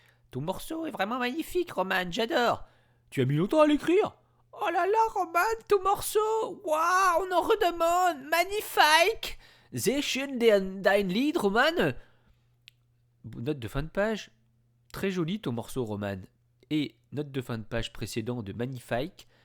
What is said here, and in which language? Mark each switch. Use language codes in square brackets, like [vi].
[fr] Ton morceau est vraiment magnifique, Roman, j'adore. Tu as mis longtemps à l'écrire? Oh là là, Roman, ton morceau. Waouh, on en redemande. Magnifique. [de] Sehr schön dein Lied, Roman. [fr] Note de fin de page. Très joli ton morceau, Roman. Et note de fin de page précédent de Magnifique.